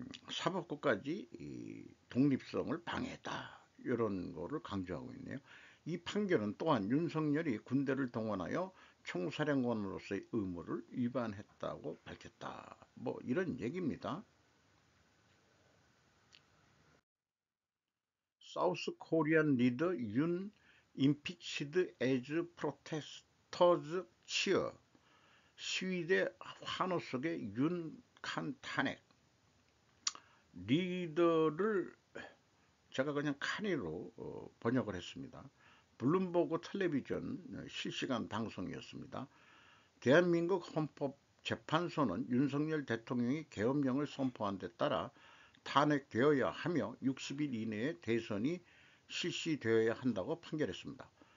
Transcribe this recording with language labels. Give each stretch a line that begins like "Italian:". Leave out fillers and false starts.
Korean: 사법부까지 독립성을 방해했다, 이런 거를 강조하고 있네요. 이 판결은 또한 윤석열이 군대를 동원하여 총사령관으로서의 의무를 위반했다고 밝혔다, 뭐 이런 얘기입니다.
English: South Korean leader Yoon impeached as protesters cheer.
Korean: 시위대 환호 속에 윤칸 탄핵. 리더를 제가 그냥 칸으로 번역을 했습니다. 블룸버그 텔레비전 실시간 방송이었습니다. 대한민국 헌법재판소는 윤석열 대통령이 계엄령을 선포한 데 따라 탄핵되어야 하며 60일 이내에 대선이 실시되어야 한다고 판결했습니다.